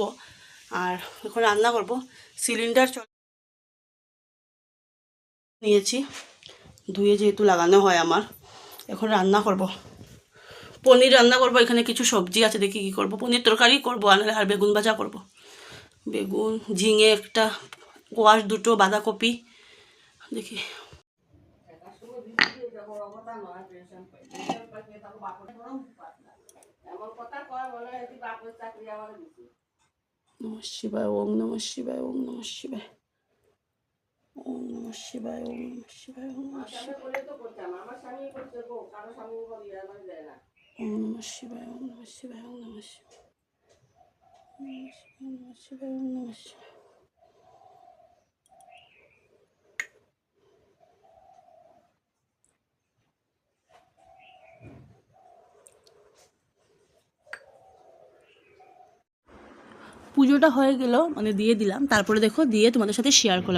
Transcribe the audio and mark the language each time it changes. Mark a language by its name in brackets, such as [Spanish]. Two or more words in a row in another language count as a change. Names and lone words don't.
[Bangla] আর এখন রান্না করবো, সিলিন্ডার নিয়েছি, ধুয়ে যেহেতু লাগানো হয় আমার। এখন রান্না করব, পনির রান্না করব, এখানে কিছু সবজি আছে, দেখি কী করবো, পনির তরকারি করবো, আর বেগুন ভাজা করব, বেগুন, ঝিঙে একটা, কোয়াশ 2টো, বাঁধাকপি, দেখি। [Sanskrit] নমঃ শিবায়, ওম নমঃ শিবায়, ওম নমঃ শিবায়, ওম নমঃ শিবায়, ওম নমঃ শিবায়, ওম নমঃ শিবায়, ওম নমঃ শিবায়, ওম নমঃ শিবায়, ওম নমঃ শিবায়, ওম নমঃ শিবায়, ওম নমঃ শিবায়। [Bangla] পুজোটা হয়ে গেল, মানে দিয়ে দিলাম, তারপরে দেখো দিয়ে তোমাদের সাথে শেয়ার করলাম।